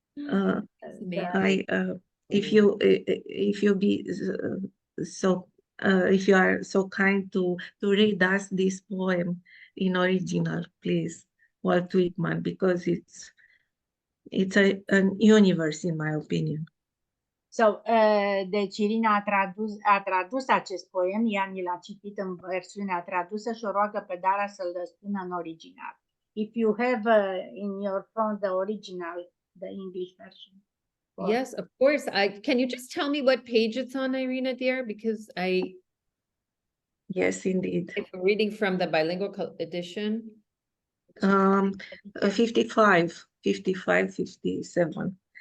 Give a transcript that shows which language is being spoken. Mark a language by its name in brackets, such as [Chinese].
[English] That's amazing. If you be so if you are so kind to read us this poem in original, please, Walt Whitman, because it's an universe in my opinion. [Romanian] So, deci Irina a tradus acest poem, ea ni l-a citit în versiunea tradusă și o roagă pe Dara să-l spună în original. [English] If you have in your phone the original, the English version. Yes, of course. Can you just tell me what page it's on, Irina, dear? Because Yes, indeed. I'm reading from the bilingual edition. 55, 57.